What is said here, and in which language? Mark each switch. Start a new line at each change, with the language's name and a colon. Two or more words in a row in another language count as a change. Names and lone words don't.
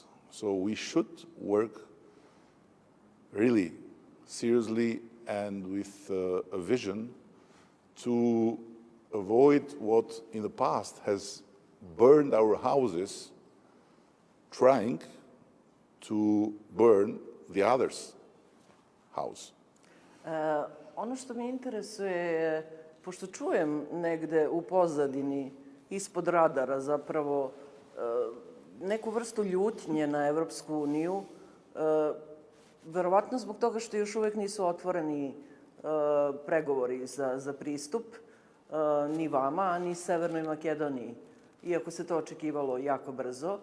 English: So we should work really seriously and with a vision to avoid what in the past has burned our houses, trying to burn the other's house.
Serbian: Ono što me interesuje je, pošto čujem negde u pozadini, ispod radara zapravo, neku vrstu ljutnje na Evropsku uniju, verovatno zbog toga što još uvek nisu otvoreni pregovori za pristup ni vama, ni Severnoj Makedoniji, iako se to očekivalo jako brzo.